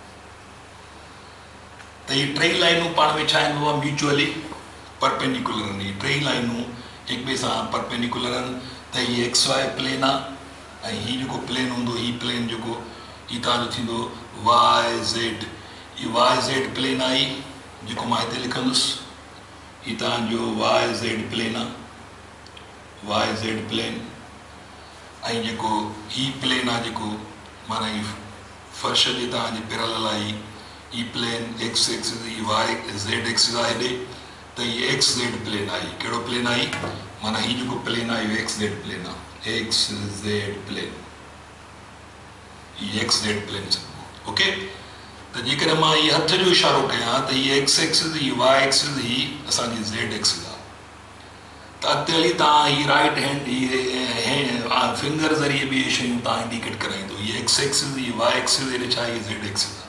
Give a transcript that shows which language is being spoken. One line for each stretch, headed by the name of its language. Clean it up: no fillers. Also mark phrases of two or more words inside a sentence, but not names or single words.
Sindhi: त इहे 3 लाइनूं पाण में छा आहिनि बाबा,
English: mutually perpendicular
Sindhi: आहिनि। इहे 3 लाइनूं हिक ॿिए सां परपेंडिकुलर आहिनि। त हीअ XY प्लेन आहे, ऐं हीअ जेको प्लेन हूंदो, हीअ प्लेन जेको हीअ तव्हांजो थींदो YZ। हीअ YZ प्लेन आई जेको मां हिते लिखंदुसि, हीअ तव्हांजो YZ प्लेन आहे, YZ प्लेन। ऐं जेको हीअ प्लेन आहे जेको माना हीअ फर्श जे तव्हांजे पैरेलल आहे, हीअ प्लेन X एक्सिस, हीअ Z एक्सिस आहे हेॾे, त हीअ XZ प्लेन आई। कहिड़ो प्लेन आई, माना हीअ जेको प्लेन आहे इहो XZ प्लेन आहे, XZ प्लेन, हीअ XZ प्लेन सॾिबो। ओके, त जेकॾहिं मां हीअ हथ जो इशारो कयां त हीअ X एक्सिस, हीअ Y एक्सिस, हीअ असांजी Z एक्सिस आहे। त अॻिते हली तव्हां हीअ
English: right hand
Sindhi: हीअ फिंगर ज़रिए ॿिए शयूं तव्हां इंडिकेट कराईंदो, हीअ X एक्सिस, हीअ Y एक्सिस, हेॾे छा हीअ Z एक्सिस आहे।